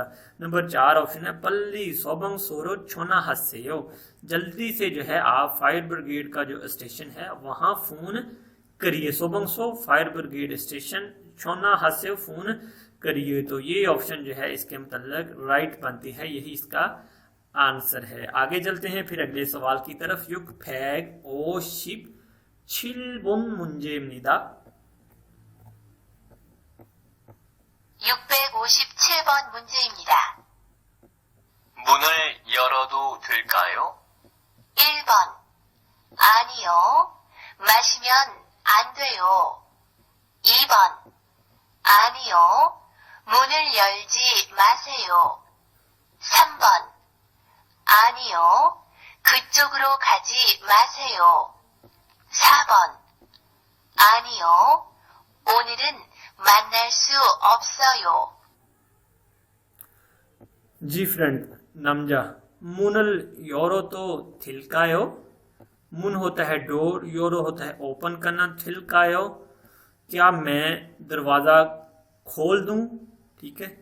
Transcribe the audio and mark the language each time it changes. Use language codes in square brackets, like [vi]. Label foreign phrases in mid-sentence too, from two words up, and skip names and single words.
[hi] नंबर 4 ऑप्शन है [ko] 빨리 소방서로 전화하세요, [hi] जल्दी से जो है आप [en] fire brigade [hi] का जो स्टेशन है वहां फोन करिए। [ko] 소방서 [en] fire brigade station, [ko] 전화하세 [hi] फोन करिए। तो ये ऑप्शन जो है इसके मतलब राइट बनती है, यही इसका आंसर है। आगे चलते हैं फिर अगले सवाल की तरफ। [ko] 657번 문제입니다. 657번 문제입니다. 문을 열어도 될까요? 1번 아니요, 마시면 안 돼요. 2번 아니요, 문을 열지 마세요. 3번 아니요, 그쪽으로 가지 마세요. 4번 아니요, 오늘은 만날 수 없어요. [hi] जी फ्रेंड, नमजा [ko] 문을 열어도 될까요, [hi] मुन होता है डोर, योरो होता है ओपन करना, थिलकायो क्या मैं दरवाजा खोल दूं, ठीक है।